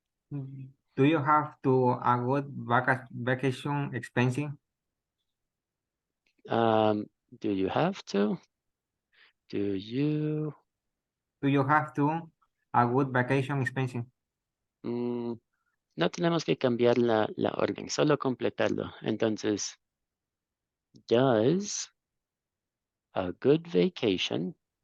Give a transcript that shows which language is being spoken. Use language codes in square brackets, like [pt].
[en] Do you have to a good vacation expensive? Do you have to? Do you? Do you have to a good vacation expensive? [es] No tenemos que cambiar la orden, solo completarlo. [en] Entonces, does a good vacation